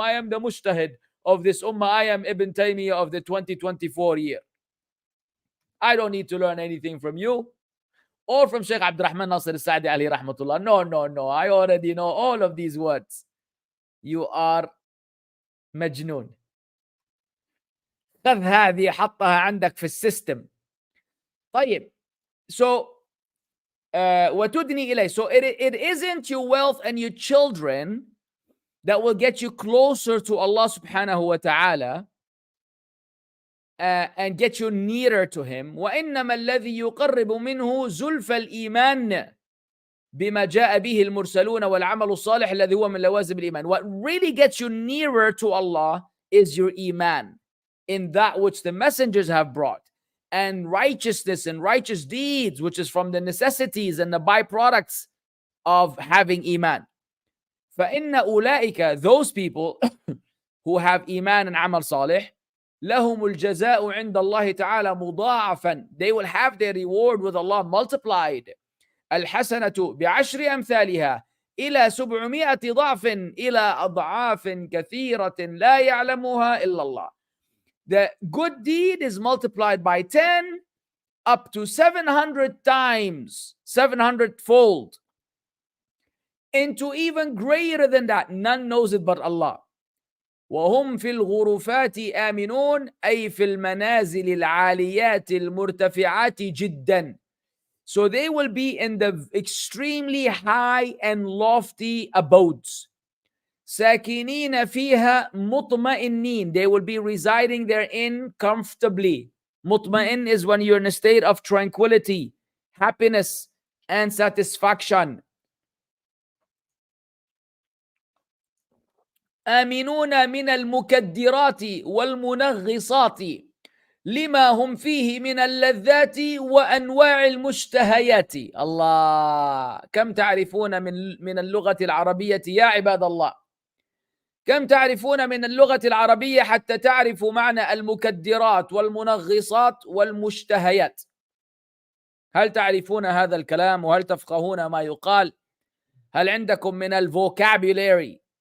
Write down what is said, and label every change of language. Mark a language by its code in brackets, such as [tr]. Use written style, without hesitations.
[en] I am the mujtahid of this ummah. I am Ibn Taymiyyah of the 2024 year. I don't need to learn anything from you. or from Sheikh Abdurrahman Nasir al-Sa'di alayhi rahmatullah. No. I already know all of these words. You are مجنون. [ar] خذ هذه حطها عندك في السيستم. طيب. [en] So [ar] وتدني إليه. [en] So it isn't your wealth and your children that will get you closer to Allah subhanahu wa ta'ala and get you nearer to Him. [ar] وإنما الذي يقرب منه زلف الإيمان بما جاء به المرسلون والعمل الصالح الذي هو من لوازم الإيمان. [en] What really gets you nearer to Allah is your iman in that which the messengers have brought, and righteousness and righteous deeds, which is from the necessities and the byproducts of having iman. [ar] فإن أولئك, [en] those people who have iman and amal salih, [ar] لهم الجزاء عند الله تعالى مضاعفا. [en] They will have their reward with Allah multiplied. [ar] الحسنة بعشر أمثالها إلى 700 ضعف إلى أضعاف كثيرة لا يعلمها إلا الله. [en] The good deed is multiplied by 10 up to 700 times, 700-fold, into even greater than that. None knows it but Allah. [ar] وهم في الغرفات آمنون أي في المنازل العاليات المرتفعات جدا. [en] So they will be in the extremely high and lofty abodes. [ar] ساكنين فيها مطمئنين. [en] They will be residing therein comfortably. مطمئن is when you're in a state of tranquility, happiness, and satisfaction. [ar] آمنون من المكدرات والمنغصات لما هم فيه من اللذات وأنواع المشتهيات. الله، كم تعرفون من اللغة العربية يا عباد الله؟ كم تعرفون من اللغة العربية حتى تعرفوا معنى المكدرات والمنغصات والمشتهيات؟ هل تعرفون هذا الكلام وهل تفقهون ما يقال؟ هل عندكم من الفوكابولاري